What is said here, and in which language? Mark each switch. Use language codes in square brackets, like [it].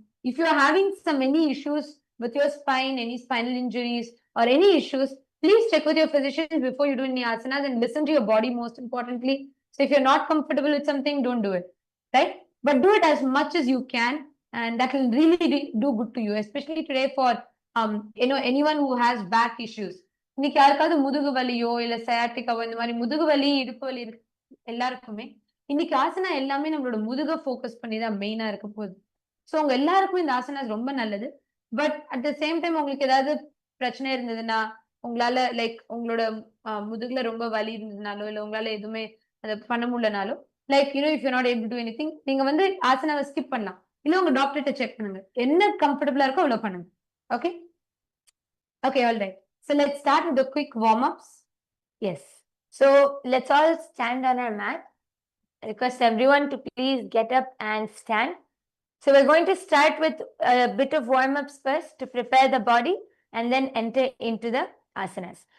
[en] If you're having any issues with your spine, any spinal injuries or any issues, please check with your physician before you do any asanas and listen to your body most importantly. So if you're not comfortable with something, don't do it, right? But do it as much as you can, and that will really do good to you, especially today for anyone who has back issues. [ta] இன்னைக்கு யாருக்காவது முதுகு வலியோ இல்ல சயாட்டிக்காவோ இந்த மாதிரி முதுகு வலி இடுப்பு வலி இருக்கு எல்லாருக்குமே இன்னைக்கு ஆசனா எல்லாமே நம்மளோட முதுக ஃபோக்கஸ் பண்ணி தான் மெயினா இருக்க போகுது. ஸோ உங்க எல்லாருக்கும் இந்த ஆசனாஸ் ரொம்ப நல்லது. [en] but at the same time [ta] உங்களுக்கு ஏதாவது பிரச்சனை இருந்ததுன்னா, உங்களால லைக் உங்களோட முதுகுல ரொம்ப வலி இருந்ததுனாலோ இல்ல உங்களால எதுவுமே அதை பண்ண முடியலனாலோ, [en] like if you not able to anything, [ta] நீங்க வந்து ஆசனாவை ஸ்கிப் பண்ணலாம். இல்ல உங்க டாக்டர்கிட்ட செக் பண்ணுங்க, என்ன கம்ஃபர்டபுளா இருக்கோ அவ்வளவு பண்ணுங்க. [en] Okay? Okay, all right. So let's start with the quick warm-ups. Yes. So let's all stand on our mat. I request everyone to please get up and stand. So we're going to start with a bit of warm-ups first to prepare the body and then enter into the asanas.